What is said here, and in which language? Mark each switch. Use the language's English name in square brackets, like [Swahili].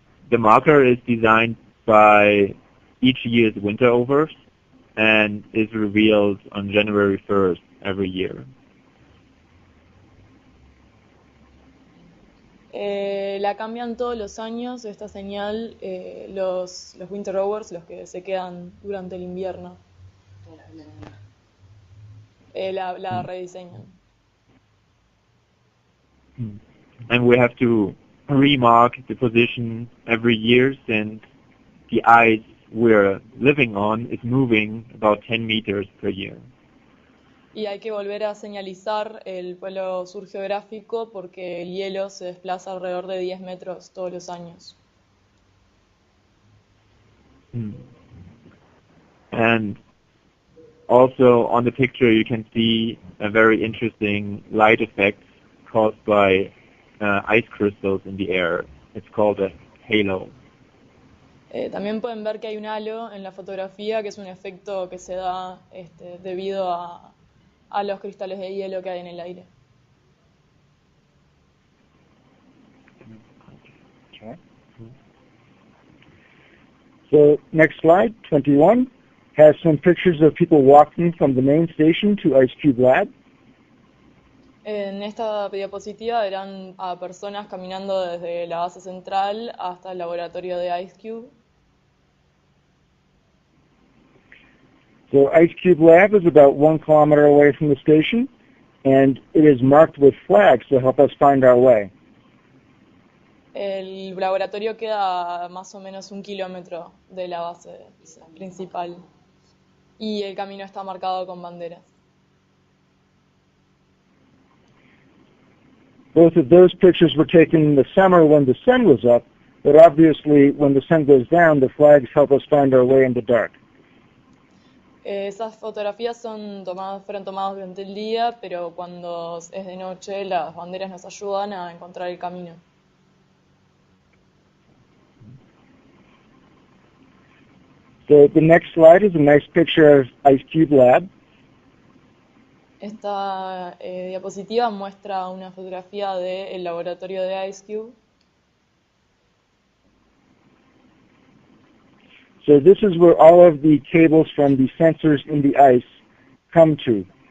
[English] The marker is designed by each year's winter overs and is revealed on January 1st every year. [Spanish] La cambian todos los años, esta señal, los winter overs, los que se quedan durante el invierno. La rediseñan. [English] And we have to remark the position every year since the ice we're living on is moving about 10 meters per year. [Spanish] Y hay que volver a señalizar el polo sur geográfico porque el hielo se desplaza alrededor de 10 metros todos los años. [English] And also on the picture you can see a very interesting light effect caused by ice crystals in the air. It's called a halo. [Spanish] También pueden ver que hay un halo en la fotografía, que es un efecto que se da debido a los cristales de hielo que hay en el aire. [English] Okay. So next slide, 21, has some pictures of people walking from the main station to IceCube Lab. [Spanish] En esta diapositiva verán a personas caminando desde la base central hasta el laboratorio de IceCube. [English] So IceCube Lab is about 1 kilometer away from the station, and it is marked with flags to help us find our way. [Spanish] El laboratorio queda a más o menos 1 kilómetro de la base principal y el camino está marcado con banderas. [English] Both of those pictures were taken in the summer when the sun was up, but obviously when the sun goes down, the flags help us find our way in the dark. [Spanish] Esas fotografías fueron tomadas durante el día, pero cuando es de noche las banderas nos ayudan a encontrar el camino. [English] So the next slide is a nice picture of IceCube Lab. [Spanish] Esta diapositiva muestra una fotografía del laboratorio de IceCube. [English] So this is where all of the cables from the sensors in the ice come to.